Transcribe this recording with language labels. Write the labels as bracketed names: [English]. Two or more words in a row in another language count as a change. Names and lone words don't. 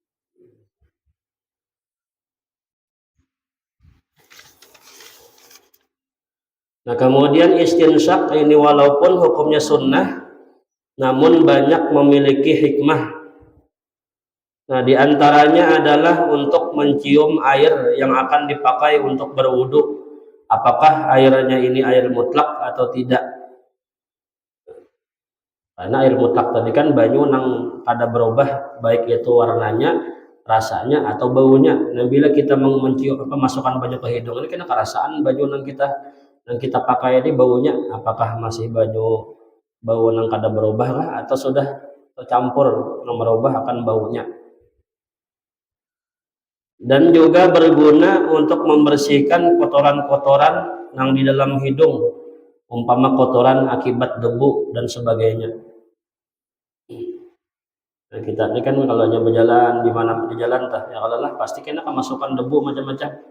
[Indonesian] Nah kemudian istinsyak ini walaupun hukumnya sunnah, namun banyak memiliki hikmah. Nah diantaranya adalah untuk mencium air yang akan dipakai untuk berwudu. Apakah airnya ini air mutlak atau tidak? Karena air mutlak tadi kan banyu nang kada berubah baik itu warnanya, rasanya atau baunya. Nah bila kita mencium masukkan banyu ke hidung ini kena kerasaan banyu nang kita pakai ini baunya apakah masih bau nang kada berubah kah atau sudah tercampur nang berubah akan baunya. Dan juga berguna untuk membersihkan kotoran-kotoran yang di dalam hidung, umpama kotoran akibat debu dan sebagainya. Nah, kita ini kan kalau hanya berjalan di mana di jalan tah ya kalau lah pasti kena kemasukan debu macam-macam.